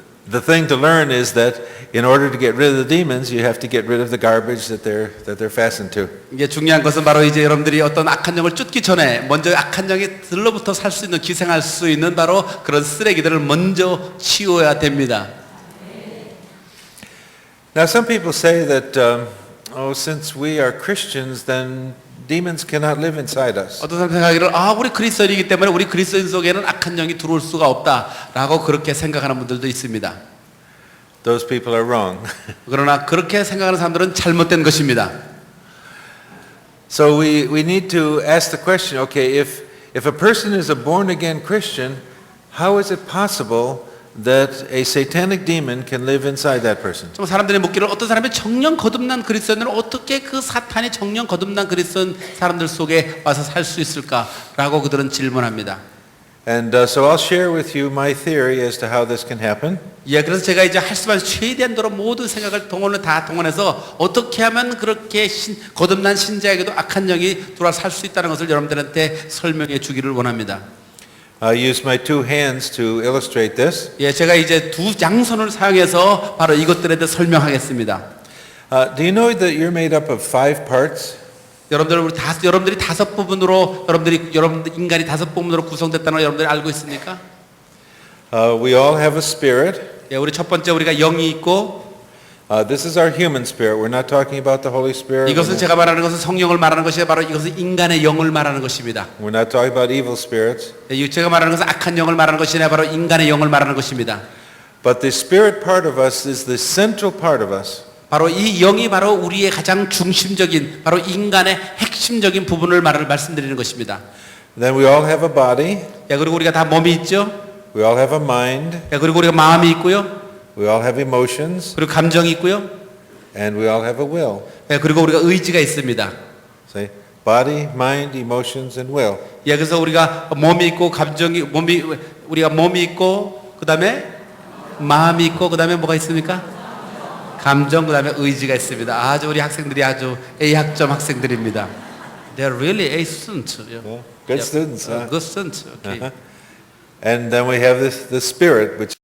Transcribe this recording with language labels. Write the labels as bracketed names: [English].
[English] The thing to learn is that in order to get rid of the demons, you have to get rid of the garbage that they're fastened to. [Korean] 이게 중요한 것은 바로 이제 여러분들이 어떤 악한 영을 쫓기 전에 먼저 악한 영들로부터 살 수 있는 기생할 수 있는 바로 그런 쓰레기들을 먼저 치워야 됩니다. [English] Now, some people say that, since we are Christians, then demons cannot live inside us. [Korean] 어떤 사람 생각하기를 우리 그리스도인이기 때문에 우리 그리스도인 속에는 악한 영이 들어올 수가 없다라고 그렇게 생각하는 분들도 있습니다. [English] Those people are wrong. [Korean] 그러나 그렇게 생각하는 사람들은 잘못된 것입니다. [English] So we need to ask the question, okay, if a person is a born again Christian, how is it possible that a satanic demon can live inside that person? [Korean] 좀 사람들이 묻기를 어떤 사람이 정령 거듭난 그리스도인은 어떻게 그 사탄이 정령 거듭난 그리스도인 사람들 속에 와서 살 수 있을까라고 그들은 질문합니다. [English] And so I'll share with you my theory as to how this can happen. [Korean] 예, 그래서 제가 이제 할 수 있는 최대한도로 모든 생각을 다 동원해서 어떻게 하면 그렇게 거듭난 신자에게도 악한 영이 들어와 살 수 있다는 것을 여러분들한테 설명해 주기를 원합니다. [English] I'll use my two hands to illustrate this. [Korean] 예, 제가 이제 두 양손을 사용해서 바로 이것들에 대해 설명하겠습니다. [English] Do you know that you're made up of 5 parts? [Korean] 여러분들이 다섯 부분으로 여러분들 인간이 다섯 부분으로 구성됐다는 걸 여러분들이 알고 있습니까? [English] We all have a spirit. [Korean] 예, 우리 첫 번째 우리가 영이 있고 [English] This is our human spirit. We're not talking about the Holy Spirit. [Korean] 이것은 제가 말하는 것은 성령을 말하는 것이 바로 이것은 인간의 영을 말하는 것입니다. [English] We're not talking about evil spirits. [Korean] 예, 제가 말하는 것은 악한 영을 말하는 것이 아니라 바로 인간의 영을 말하는 것입니다. [English] But the spirit part of us is the central part of us. [Korean] 바로 이 영이 바로 우리의 가장 중심적인 바로 인간의 핵심적인 부분을 말씀드리는 것입니다. [English] Then we all have a body. [Korean] 예, 그리고 우리가 다 몸이 있죠. [English] We all have a mind. [Korean] 예, 그리고 우리가 마음이 있고요. [English] We all have emotions. [Korean] 그리고 감정이 있고요. [English] And we all have a will. [Korean] 예, 그리고 우리가 의지가 있습니다. [English] Say, body, mind, emotions, and will. [Korean] 예, 그래서 우리가 몸이 있고 우리가 몸이 있고 그다음에 마음이 있고 그다음에 뭐가 있습니까? 감정 그다음에 의지가 있습니다. 아주 우리 학생들이 아주 A 학점 학생들입니다. [English] They're really A students. Yeah. Good students. Huh? Good students. Okay. And then we have the spirit, which